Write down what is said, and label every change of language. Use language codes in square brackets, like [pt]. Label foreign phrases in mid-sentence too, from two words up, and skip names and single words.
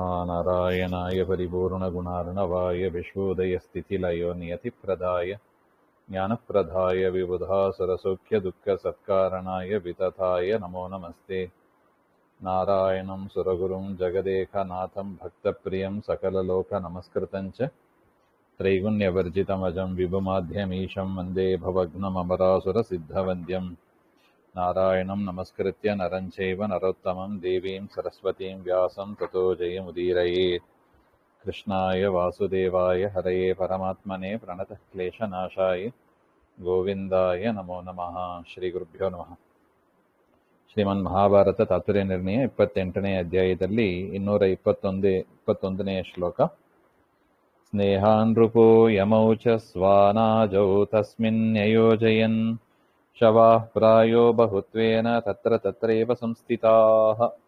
[sa] ನಾರಾಯಣಾಯ ಪರಿಪೂರ್ಣಗುಣಾರ್ಣವಾಯ ವಿಶ್ವೋದಯಸ್ಥಿತಿಲಯೋ ನಿಯತಿಪ್ರದಾಯ ಜ್ಞಾನಪ್ರದಾಯ ವಿಬುಧಾಸುರಸೌಖ್ಯದುಃಖಸತ್ಕಾರಣಾಯ ವಿತತಾಯ ನಮೋ ನಮಸ್ತೆ. ನಾರಾಯಣಂ ಸುರಗುರುಂ ಜಗದೇಕನಾಥಂ ಭಕ್ತಪ್ರಿಯಂ ಸಕಲಲೋಕನಮಸ್ಕೃತಂಚ ತ್ರೈಗುಣ್ಯವರ್ಜಿತಮಜಂ ವಿಭುಮಾಧ್ಯಮೀಶಂ ವಂದೇ ಭವಘ್ನಮಮರಾಸುರಸಿದ್ಧವಂದ್ಯಂ. ನಾರಾಯಣಂ ನಮಸ್ಕೃತ್ಯ ನರಂ ಚೈವ ನರೋತ್ತಮಂ ದೇವೀಂ ಸರಸ್ವತೀಂ ವ್ಯಾಸಂ ತತೋ ಜಯಮುದೀರಯೇತ್. ಕೃಷ್ಣಾಯ ವಾಸುದೇವಾಯ ಹರಯೇ ಪರಮಾತ್ಮನೇ ಪ್ರಣತಃ ಕ್ಲೇಶನಾಶಾಯ ಗೋವಿಂದಾಯ ನಮೋ ನಮಃ. ಶ್ರೀ ಗುರುಭ್ಯೋ ನಮಃ. [kn] ಶ್ರೀಮನ್ ಮಹಾಭಾರತ ತಾತ್ಪರ್ಯ ನಿರ್ಣಯ 28ನೇ ಅಧ್ಯಾಯದಲ್ಲಿ 221ನೇ ಶ್ಲೋಕ. [sa] ಸ್ನೇಹಾನ್ ನೃಪೋ ಯಮೌ ಚ ಸ್ವಾನಾಜೌ ತಸ್ಮಿನ್ಯಯೋಜಯನ್ ಶವಾಃ ಪ್ರಾಯೋ ಬಹುತ್ವೇನ ತತ್ರ ತತ್ರೈವ ಸಂಸ್ಥಿತಾಃ.